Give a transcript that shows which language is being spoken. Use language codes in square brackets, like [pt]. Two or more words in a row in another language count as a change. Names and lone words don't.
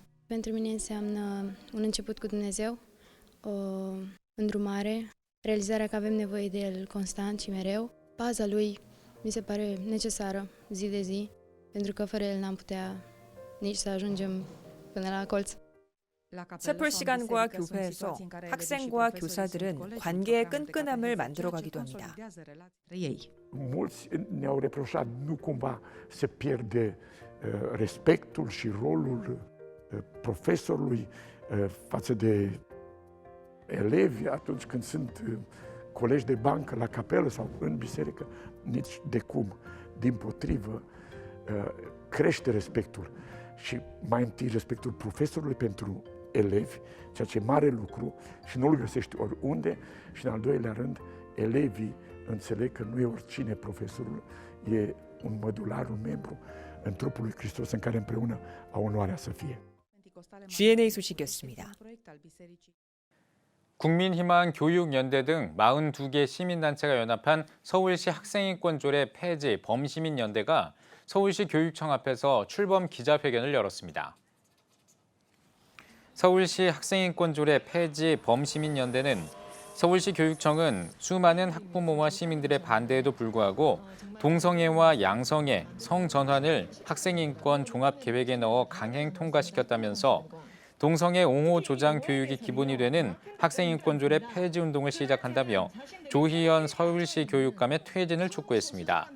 [ro] Pentru mine înseamnă un început cu Dumnezeu, o îndrumare, realizarea că avem nevoie de El constant și mereu. Paza Lui mi se pare necesară zi de zi, pentru că fără El n-am putea nici să ajungem până la colț. [ko] 채플 시간과 교회에서 학생과 교사들은 관계의 끈끈함을 만들어가기도 합니다. [ro] Mulți ne-au reproșat nu cumva să pierde respectul și rolul profesorului față de elevi atunci când sunt colegi de bancă la capelă sau în biserică. Nici de cum. Dimpotrivă, crește respectul și mai întâi respectul profesorului pentru elevi, ceea ce e mare lucru și nu-l găsești oriunde, și în al doilea rând, elevii înțeleg că nu e oricine profesorul, e un mădular, un membru în trupul lui Hristos în care împreună au onoarea să fie. [ko] GNA 소식이었습니다. 국민희망 교육연대 등 42개 시민단체가 연합한 서울시 학생인권조례 폐지 범시민연대가 서울시 교육청 앞에서 출범 기자회견을 열었습니다. 서울시 학생인권조례 폐지 범시민연대는 서울시 교육청은 수많은 학부모와 시민들의 반대에도 불구하고 동성애와 양성애, 성전환을 학생인권 종합계획에 넣어 강행 통과시켰다면서 동성애 옹호 조장 교육이 기본이 되는 학생인권조례 폐지 운동을 시작한다며 조희연 서울시 교육감의 퇴진을 촉구했습니다.